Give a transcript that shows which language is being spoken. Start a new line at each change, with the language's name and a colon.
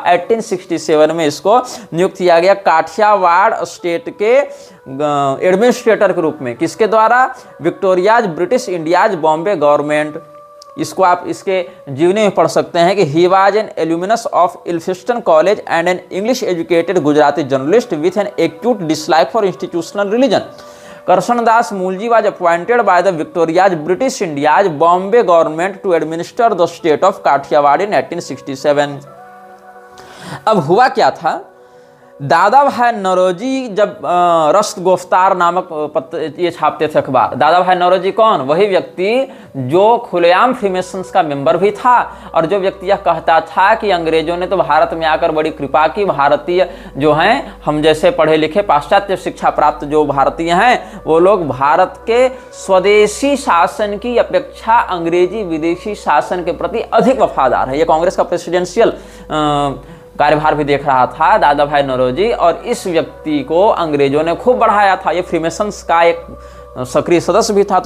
Hindi: 1867 में इसको नियुक्त किया गया काठियावाड़ स्टेट के एडमिनिस्ट्रेटर के रूप में। किसके द्वारा?
English: Victoria's British India's Bombay government.
Hindi: इसको आप इसके जीवनी में पढ़ सकते हैं कि
English: He was an alumnus of Elphinstone college and an English educated Gujarati journalist with an acute dislike for institutional religion. Karshandas Mulji was appointed by the Victoria's British India's Bombay government to administer the state of Kathiawad in 1867।
Hindi: अब हुआ क्या था? दादा भाई नौरोजी जब रश्त गिरफ्तार नामक ये छापते थे अखबार। दादा भाई नौरोजी कौन? वही व्यक्ति जो खुलेआम फ्रीमेसन्स का मेंबर भी था और जो व्यक्ति यह कहता था कि अंग्रेजों ने तो भारत में आकर बड़ी कृपा की, भारतीय जो हैं, हम जैसे पढ़े लिखे पाश्चात्य शिक्षा प्राप्त जो भारतीय हैं, वो लोग भारत के स्वदेशी शासन की अपेक्षा अंग्रेजी विदेशी शासन के प्रति अधिक वफादार है। ये कांग्रेस का प्रेसिडेंशियल कार्यभार भी देख रहा था दादा भाई नौरोजी और इस व्यक्ति को अंग्रेजों ने खूब बढ़ाया था। ये फ्रीमेसन्स का एक सक्रिय सदस्य भी था।